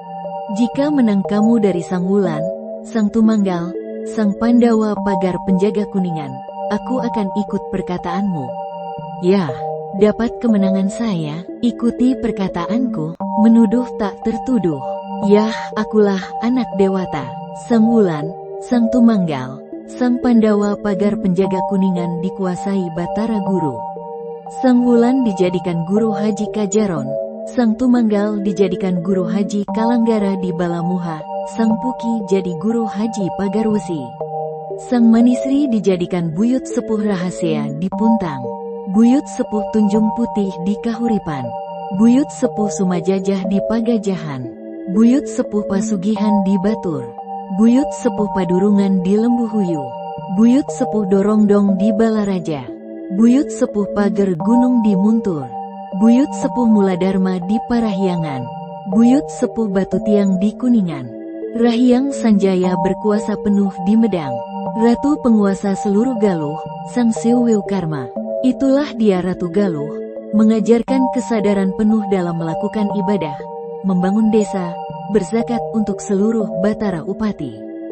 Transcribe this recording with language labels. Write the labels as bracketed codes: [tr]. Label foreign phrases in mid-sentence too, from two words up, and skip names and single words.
[id] Jika menang kamu dari Sang Wulan, Sang Tumanggal, Sang Pandawa pagar penjaga Kuningan, aku akan ikut perkataanmu. Ya, dapat kemenangan saya, ikuti perkataanku, menuduh tak tertuduh. Yah, akulah anak Dewata. Sang Wulan, Sang Tumanggal, Sang Pandawa pagar penjaga Kuningan dikuasai Batara Guru. Sang Wulan dijadikan Guru Haji Kajaron, Sang Tumanggal dijadikan Guru Haji Kalanggara di Balamuha, Sang Puki jadi Guru Haji Pagarwesi. Sang Manisri dijadikan Buyut Sepuh Rahasia di Puntang, Buyut Sepuh Tunjung Putih di Kahuripan, Buyut Sepuh Sumajajah di Pagajahan, Buyut Sepuh Pasugihan di Batur, Buyut Sepuh Padurungan di Lembuhuyu, Buyut Sepuh Dorongdong di Balaraja, Buyut Sepuh Pager Gunung di Muntur, Buyut Sepuh Muladharma di Parahyangan, Buyut Sepuh Batu Tiang di Kuningan. Rahyang Sanjaya berkuasa penuh di Medang. Ratu penguasa seluruh Galuh, Sang Siuwiu Karma. Itulah dia Ratu Galuh, mengajarkan kesadaran penuh dalam melakukan ibadah, membangun desa, berzakat untuk seluruh Batara Upati.